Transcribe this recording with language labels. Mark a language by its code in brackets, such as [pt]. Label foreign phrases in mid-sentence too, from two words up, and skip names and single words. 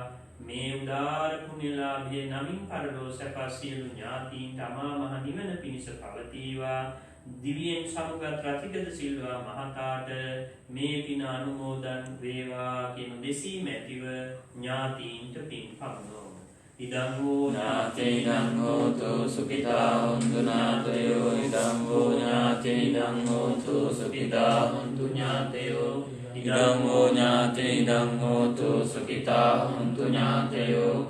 [si] මේ උදාර පුණ්‍යලාභය නමින් පරලෝ සැප සියලු ඥාතීන්ට අමා මහ නිවන පිණිස පවතිවා. දිවියෙන් සමුගත් රතිකද සිල්වා මහතාට මේ පින අනුමෝදන් වේවා කියන දෙසීම ඇතිව ඥාතීන්ට පින් පමුණුවමු. [pi] ඉදං වූ ඥාතීනං හෝතු සුඛිතා හොන්තු ඥාතයෝ. ඉදං වූ ඥාතීනං හෝතු සුඛිතා හොන්තු ඥාතයෝ. ඉදං වූ ඥාතීනං හෝතු සුඛිතා හොන්තු ඥාතයෝ.